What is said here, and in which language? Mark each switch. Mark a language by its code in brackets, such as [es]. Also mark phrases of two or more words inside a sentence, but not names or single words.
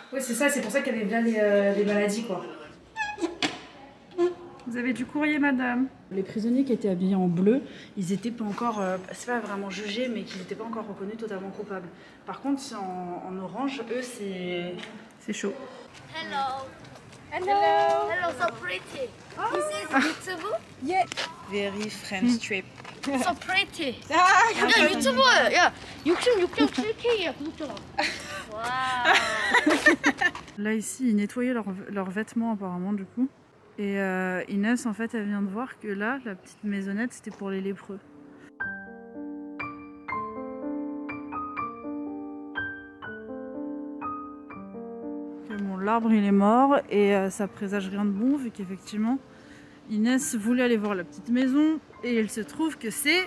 [fr] Oui, c'est ça, c'est pour ça qu'il y avait bien les maladies, quoi. Vous avez du courrier, madame. Les prisonniers qui étaient habillés en bleu, ils n'étaient pas encore, c'est pas vraiment jugés, mais qu'ils n'étaient pas encore reconnus totalement coupables. Par contre, en orange, eux, c'est chaud. [en] Hello. Hello. Hello, so pretty. Oh. This is YouTube? Yeah. Very French trip. So pretty. [ko] 야, 유튜브. 야, 66.7K야, 구독자. [en] Wow. [fr] Là, ici, ils nettoyaient leurs vêtements, apparemment, du coup. Et Inès, en fait, elle vient de voir que là, la petite maisonnette, c'était pour les lépreux. Bon, l'arbre, il est mort et ça présage rien de bon, vu qu'effectivement, Inès voulait aller voir la petite maison et il se trouve que c'est...